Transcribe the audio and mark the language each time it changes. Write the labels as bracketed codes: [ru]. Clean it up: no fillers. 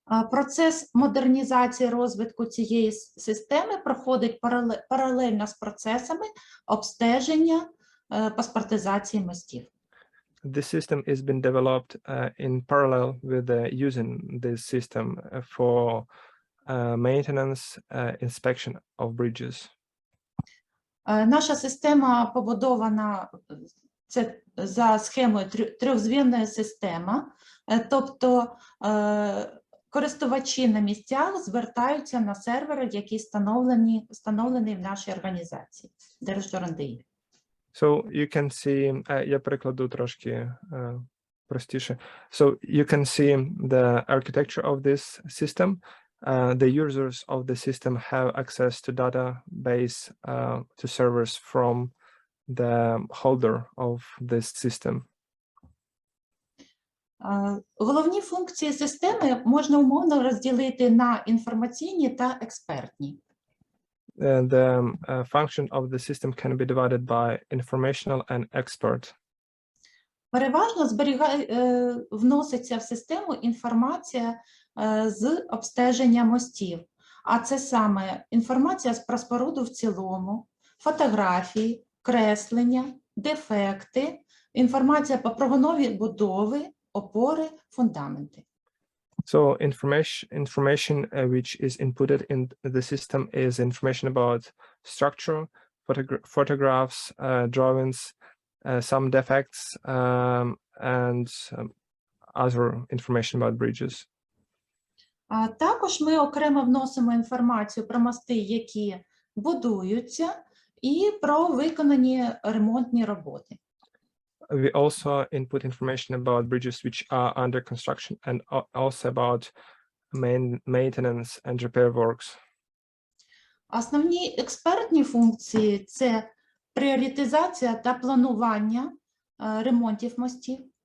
[uk] Процес модернізації розвитку цієї системи проходить паралельно з процесами обстеження паспортизації мостів. [en] This system is been developed in parallel with using this system for maintenance, inspection of bridges. [uk] Наша система побудована за схемою трьохзвінної системи, тобто користувачі на місцях звертаються на сервери, які встановлені в нашій організації Держ.РНДІ. [en] So you can see, [uk] я перекладу трошки простіше. [en] So you can see the architecture of this system. The users of the system have access to database, to servers from the holder of this system. [uk] Головні функції системи можна умовно розділити на інформаційні та експертні. [en] The function of the system can be divided by informational and expert. [uk] Переважно вноситься в систему інформація з обстеження мостів. А це саме інформація про споруду в цілому, фотографії, креслення, дефекти, інформація про прогонові будови, опори, фундаменти. [en] So information which is inputted in the system is information about structure, photographs, drawings, some defects, and other information about bridges. [uk] А також ми окремо вносимо інформацію про мости, які будуються, і про виконані ремонтні роботи. [en] We also input information about bridges which are under construction and also about maintenance and repair works. [uk] Основні експертні функції – це пріоритизація та планування ремонтів мостів.